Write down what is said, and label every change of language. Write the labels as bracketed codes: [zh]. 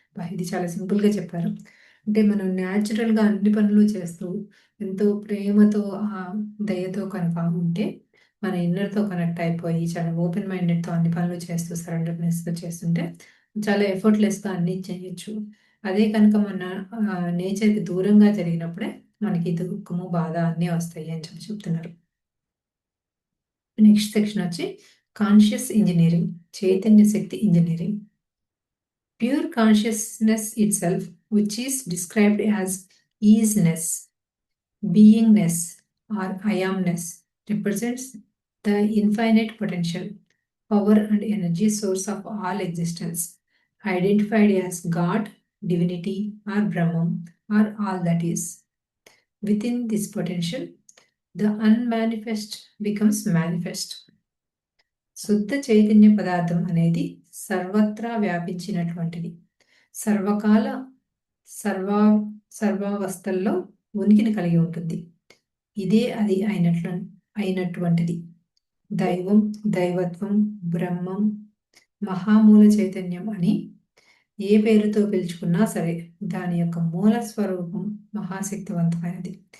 [te] ఇది చాలా సింపుల్‌గా చెప్పారు. అంటే మనం న్యాచురల్‌గా అన్ని పనులు చేస్తూ, ఎంతో ప్రేమతో దయతో కనుక ఉంటే, మన ఇన్నర్‌తో కనెక్ట్ అయిపోయి, చాలా ఓపెన్ మైండెడ్‌తో అన్ని పనులు చేస్తూ, సరెండర్‌నెస్‌తో చేస్తుంటే, చాలా ఎఫర్ట్‌లెస్‌గా అన్నీ చేయొచ్చు. అదే కనుక మన నేచర్‌కి దూరంగా జరిగినప్పుడే మనకి దుఃఖము, బాధ అన్నీ వస్తాయి అని చెప్తున్నారు. నెక్స్ట్ సెక్షన్ వచ్చి [en] conscious engineering, [te] Chaitanya Shakti [en] Engineering. Pure consciousness itself, which is described as easiness, beingness, or I amness, represents the infinite potential, power, and energy source of all existence, identified as God, divinity, or Brahman, or all that is. Within this potential, the unmanifest becomes manifest. [te] శుద్ధ చైతన్య పదార్థం అనేది సర్వత్రా వ్యాపించినటువంటిది, సర్వకాల సర్వా సర్వావస్థల్లో ఉనికిని కలిగి ఉంటుంది. ఇదే అది అయినటువంటిది. దైవం, దైవత్వం, బ్రహ్మం, మహామూల చైతన్యం అని ఏ పేరుతో పిలుచుకున్నా సరే దాని యొక్క మూల స్వరూపం మహాశక్తివంతమైనది.